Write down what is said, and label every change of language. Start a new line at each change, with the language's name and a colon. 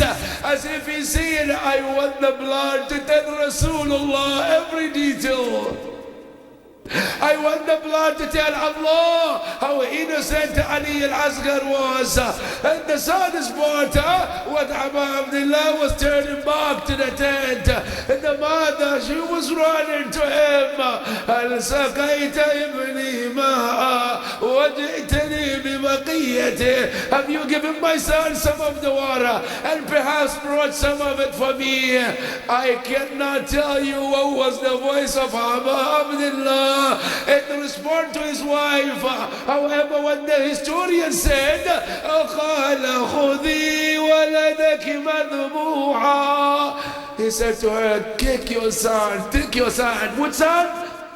English: As if he said, I want the blood to tell Rasulullah every detail. I want the blood to tell Allah how innocent Ali al-Asghar was. And the saddest part, what Abu Abdullah was turning back to the tent, and the mother, she was running to him.
Arabic: هل سقيت ابني ماء وجئتني ببقيته?
English: Have you given my son some of the water and perhaps brought some of it for me? I cannot tell you what was the voice of Abu Abdullah in response to his wife. However, when the historian said,
Arabic: قال خذي ولدك مذبوحا,
English: he said to her, kick your son, take your son. What son?